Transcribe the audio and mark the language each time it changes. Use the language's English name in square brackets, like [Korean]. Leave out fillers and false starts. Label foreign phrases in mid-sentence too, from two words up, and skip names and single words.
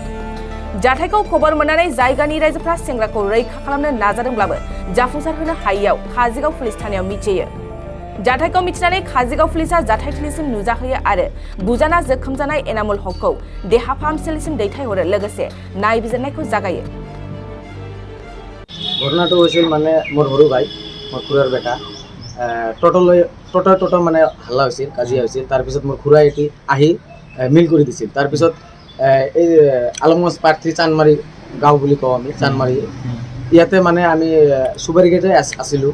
[Bodo] जाथायखौ खबर मोननानै जायगानि रायजोफ्रा सेंग्राखौ रैखा खालामनो नाजादोंब्लाबो जाफुंसार होनो हायैयाव काजिगाव पुलिस थानायाव मिथियो। जाथायखौ मिथिनानै काजिगाव पुलिसा जाथायथिलिसिम नुजाहैयो आरो बुजाना जोखोम जानाय एनामुल हकखौ देहा फाहामसालिसिम दैथायहरो लोगोसे नायबिजिरनायखौ जागायो। [Assamese] ঘটনাটো হৈছিল মানে মোৰ সৰু ভাই, মোৰ খুৰাৰ বেটা টোটো মানে হাল্লা হৈছিল, কাজিয়া হৈছিল। তাৰপিছত মোৰ খুৰাই এটি আহি মিল কৰি দিছিল। তাৰপিছত এই আলমগঞ্জ পাৰ্থী চানমাৰী গাঁও বুলি কওঁ আমি, চানমাৰী ইয়াতে মানে আমি চুবাৰী গেটে আছিলোঁ।